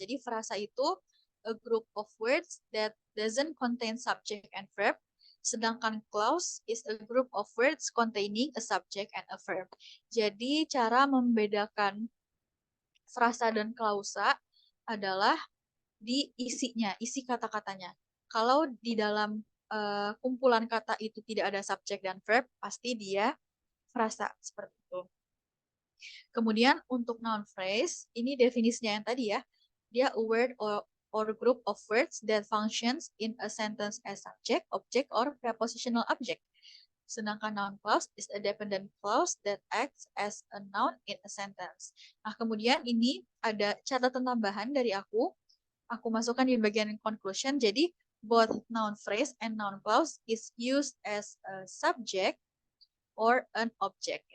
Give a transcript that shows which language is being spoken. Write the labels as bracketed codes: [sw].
[id] Jadi frasa itu [en] a group of words that doesn't contain subject and verb, [id] sedangkan [en] clause is a group of words containing a subject and a verb. [id] Jadi cara membedakan frasa dan klausa adalah di isinya, isi kata-katanya. Kalau di dalam kumpulan kata itu tidak ada subject dan verb, pasti dia frasa seperti itu. Kemudian untuk noun phrase, ini definisinya yang tadi ya, dia [en] a word or group of words that functions in a sentence as subject, object, or prepositional object. [id] Sedangkan [en] noun clause is a dependent clause that acts as a noun in a sentence. [id] Nah, kemudian ini ada catatan tambahan dari aku masukkan di bagian conclusion. [en] Jadi, both noun phrase and noun clause is used as a subject or an object.